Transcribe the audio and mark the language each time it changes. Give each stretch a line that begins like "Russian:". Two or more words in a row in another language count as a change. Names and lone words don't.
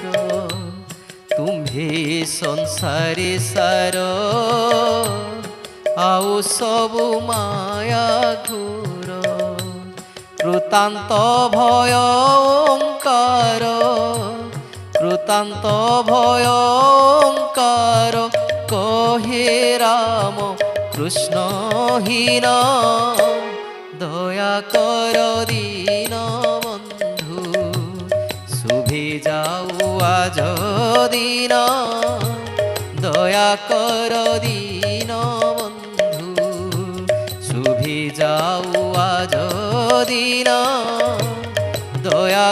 Odia: ତୁମ୍ଭେ ସଂସାରେ ସାର, ଆଉ ସବୁ ମାୟା ଘୋର। କୃତାନ୍ତ ଭୟ ଓଁକାର, କୃତାନ୍ତ ଭୟ ଓଁକାର। କହେ ରାମ କୃଷ୍ଣହୀନ,
Bangla: দয়া কর দীন বন্ধু, শুভে যাও দিন দয়া কর দিন বন্ধু শুভি যাও আজ দিন দয়া